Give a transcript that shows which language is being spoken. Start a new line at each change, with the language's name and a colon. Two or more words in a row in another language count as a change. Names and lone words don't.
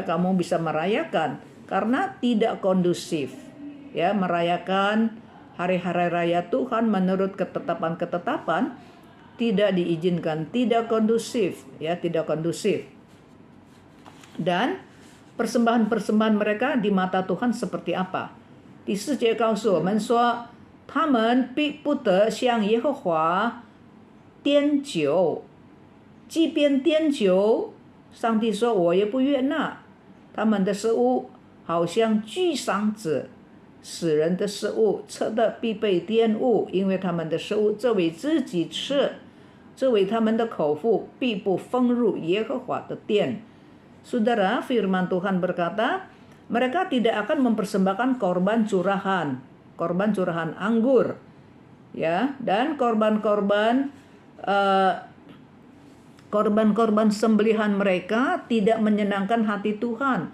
Indonesian: Kamu bisa merayakan karena tidak kondusif, ya, merayakan hari-hari raya Tuhan menurut ketetapan-ketetapan tidak diizinkan, tidak kondusif, ya, tidak kondusif. Dan persembahan-persembahan mereka di mata Tuhan seperti apa?
Chinese: 第4节告诉我们说，他们必不得向耶和华奠酒，即便奠酒，上帝说我也不悦纳。他们的食物好像居丧者。死人的食物吃的必被玷污，因为他们的食物只为自己吃，只为他们的口腹必不放入耶和华的殿。
Indonesian: Saudara, firman Tuhan berkata, mereka tidak akan mempersembahkan korban curahan anggur, ya, dan korban-korban sembelihan mereka tidak menyenangkan hati Tuhan.